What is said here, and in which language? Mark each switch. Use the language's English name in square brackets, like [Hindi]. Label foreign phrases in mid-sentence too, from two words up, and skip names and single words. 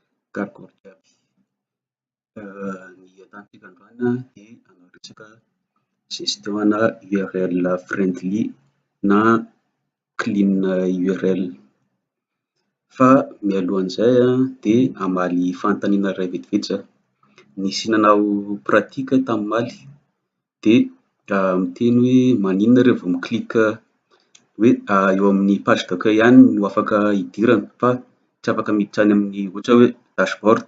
[Malagasy] Karokaroka jiaby. Ny ahitantsika androany dia hanao resaka gestion-na [English] URL friendly [Malagasy] na [English] clean URL. [Malagasy] Fa mialohan'izay dia hamaly fanontaniana iray vetivety zaho. Nisy nanao pratika taminaly dia miteny hoe maninona rehefa miklika hoe eo amin'ny [French] page d'accueil [Malagasy] ihany no afaka idirana fa tsy afaka miditra any amin'ny ohatra hoe dashboard.